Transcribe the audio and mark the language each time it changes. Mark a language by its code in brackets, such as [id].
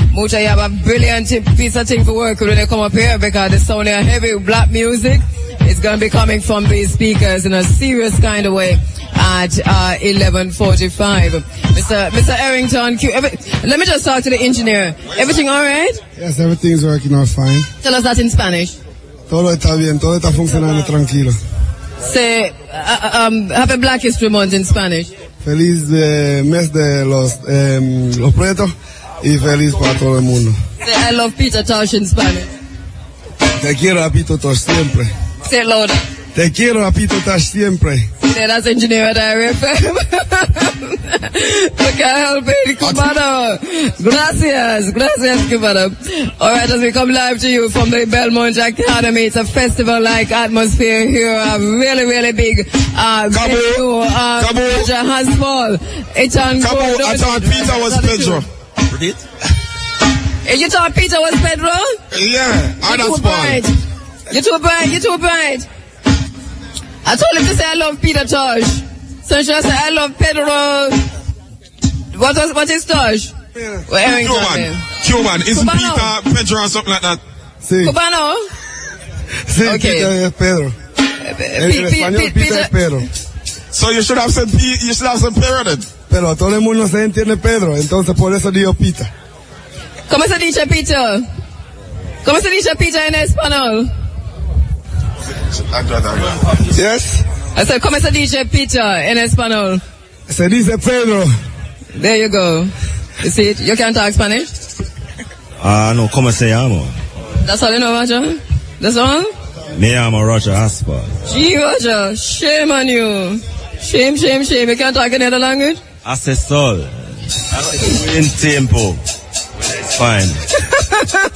[en] Muta, you have a brilliant piece of thing for work when they come up here, because the sound of heavy black music is going to be coming from these speakers in a serious kind of way at 11:45. Mr. Errington, let me just talk to the engineer. Everything all right? Yes, everything's working out fine. Tell us that in Spanish. [es] Todo está bien, todo está funcionando tranquilo. [en] Say, have a Black History Month in Spanish. [es] Feliz mes de los pretos y feliz para todo el mundo. [en] Say, I love Peter Tosh in Spanish. [es] Te quiero a Peter Tosh siempre. [en] Say it louder. [es] Te quiero a Peter Tosh siempre. [en] Say, that's engineer at IRFM. We can't help it, Cubano. [es] Gracias, Cubano. [en] All right, as we come live to you from the Belmont Academy, it's a festival-like atmosphere here. A really, really big venue. Roger Hasball. It's on. I thought Peter was Pedro. You thought Peter was Pedro? Yeah, You're too bright. I told him to say I love Peter Tosh. So should I say I love Pedro? What is Tosh? Cuban. Isn't Peter Pedro or something like that? [es] Sí. Cubano? Sí, okay. Peter es Pedro. En español Peter es Pedro. [en] So you should have said Pedro then. [es] Pero todo el mundo se entiende Pedro, entonces por eso digo Peter. ¿Cómo se dice Peter? ¿Cómo se dice Peter en español? [en] Yes. I said, [es] ¿cómo se dice Peter en español? Se dice Pedro. [en] There you go. You see it? You can't talk Spanish? [es] No, ¿cómo se llama? [en] That's all you know, Roger? That's all? [es] Me llamo Roger Aspa. [en] Gee, Roger, shame on you. Shame. You can't talk any other language? Asesor. In tiempo. It's fine.